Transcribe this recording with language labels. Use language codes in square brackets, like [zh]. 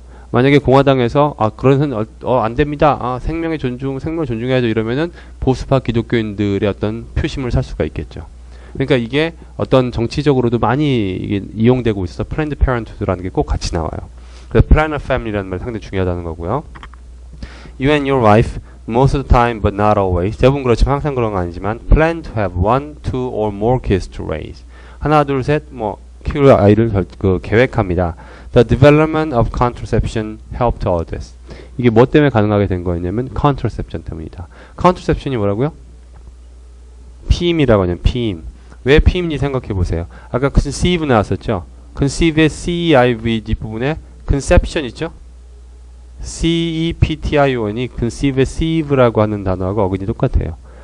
[ko] 만약에 공화당에서 그런 안 됩니다. 생명을 존중해야죠 이러면은 보수파 기독교인들의 어떤 표심을 살 수가 있겠죠. 그러니까 이게 어떤 정치적으로도 많이 이게 이용되고 있어서 플랜드 페런트후드라는 게 꼭 같이 나와요. 그래서 [en] plan a family [ko] 라는 말이 상당히 중요하다는 거고요. [en] You and your wife most of the time but not always. [ko] 대부분 그렇지만 항상 그런 건 아니지만 [en] plan to have one, two or more kids to raise. [ko] 하나, 둘, 셋 키울 아이를 계획합니다. [en] The development of contraception helped all this. [ko] 이게 뭐 때문에 가능하게 된 거였냐면 contraception 때문이다. contraception이 뭐라고요? 피임이라고 하냐면 피임. 왜 피임인지 생각해 보세요. 아까 conceive 나왔었죠? conceive의 C-E-I-V 뒷부분에 conception 있죠? C-E-P-T-I-O-N이 conceive의 seive라고 하는 단어하고 어근이 똑같아요.